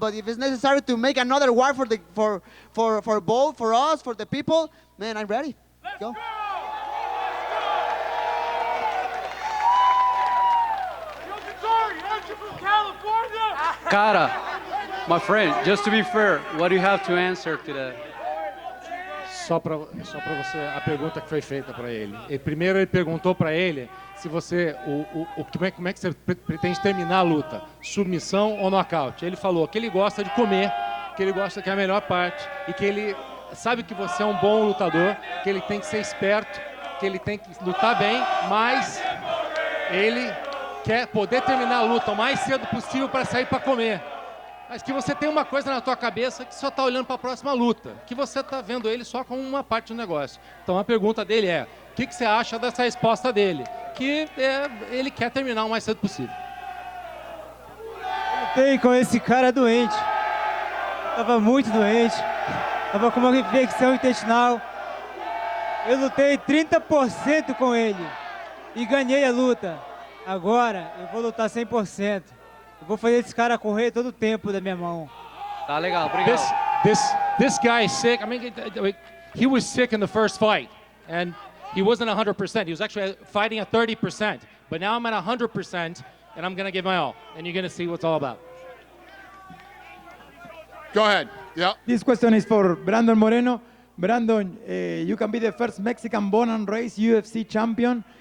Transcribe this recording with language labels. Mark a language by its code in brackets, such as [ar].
[en] But if it's necessary to make another war for both, for us, for the people, man, I'm ready. Let's go. Cara, my friend, just to be fair, what do you have to answer to that? [pt] Só para você, a pergunta que foi feita para ele. Primeiro ele perguntou para ele se você, como é que você pretende terminar a luta, submissão ou nocaute. Ele falou que ele gosta de comer, que ele gosta que é a melhor parte e que ele sabe que você é um bom lutador, que ele tem que ser esperto, que ele tem que lutar bem, mas ele quer poder terminar a luta o mais cedo possível para sair para comer. Mas que você tem uma coisa na tua cabeça que só está olhando para a próxima luta, que você está vendo ele só como uma parte do negócio. Então a pergunta dele é, o que você acha dessa resposta dele? Que ele quer terminar o mais cedo possível. Eu lutei com esse cara doente. Tava muito doente. Tava com uma infecção intestinal. Eu lutei 30% com ele e ganhei a luta. Agora eu vou lutar 100%. Eu vou fazer esse cara correr todo o tempo da minha mão. Tá legal, obrigado. [en] This guy is sick. I mean, he was sick in the first fight, and he wasn't 100%. He was actually fighting at 30%. But now I'm at 100%, and I'm gonna give my all. And you're gonna see what it's all about. Go ahead. Yeah. This question is for Brandon Moreno. Brandon, you can be the first Mexican born and raised UFC champion.